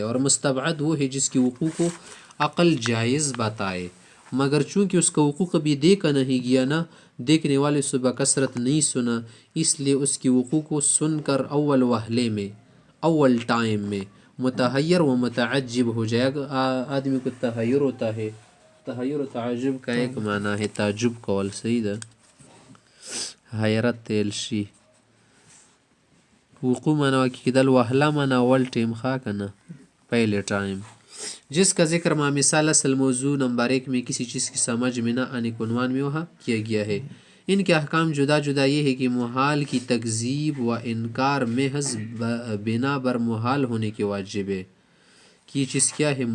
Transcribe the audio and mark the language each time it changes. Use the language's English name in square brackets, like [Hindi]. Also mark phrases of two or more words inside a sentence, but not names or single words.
[Urdu] اور مستبعد وہ ہے جس کی وقوع کو عقل جائز بتائے، مگر چونکہ اس کا وقوع کبھی دیکھا نہیں گیا، نہ دیکھنے والے سے بکثرت نہیں سنا، اس لیے اس کی وقوع کو سن کر اول وہلے میں، اول ٹائم میں متحیر و متعجب ہو جائے گا۔ آدمی کو تحیر ہوتا ہے، تحیر و تعجب کا ایک معنی ہے [Pashto] تعجب کول، صحیح ده حیرت تیل شي، وقوع معنی کی کدل، وهله معنی اول ٹائم خواہ کنا پہلے ٹائم۔ [Urdu] جس کا ذکر مع مثال اصل موضوع نمبر 1 میں کسی چیز کی سمجھ میں نہ آنے کو عنوان میں وہاں کیا گیا ہے۔ ان کے احکام جدا جدا یہ ہے کہ محال کی تکذیب و انکار محض بنا بر محال ہونے کے واجب ہے، کہ یہ چیز کیا ہے؟